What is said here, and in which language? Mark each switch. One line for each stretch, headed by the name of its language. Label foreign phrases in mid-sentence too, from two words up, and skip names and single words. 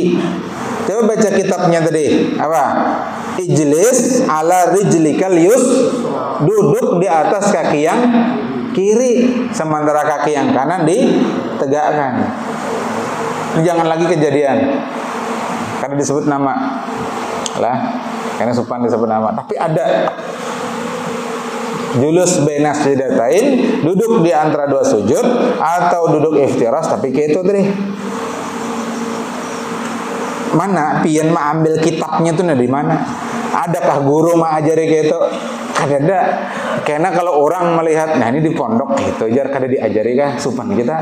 Indonesian: Coba baca kitabnya tadi apa?
Arabic: اجلس على رجلك اليسرى,
Indonesian: duduk di atas kaki yang kiri, sementara kaki yang kanan ditegakkan. Jangan lagi kejadian karena disebut nama lah, karena sopan disebut nama, tapi ada
Arabic: جلوس بين السجدتين,
Indonesian: duduk di antara 2 sujud atau duduk iftiras, tapi kayak itu tadi.
Banjar: Mana pian mah ambil kitabnya tuh dari mana? Adakah guru mah ajari kayak itu? Kada. Karena kalau orang melihat, nah ini di pondok gitu, jar kada diajari kah sopan kita?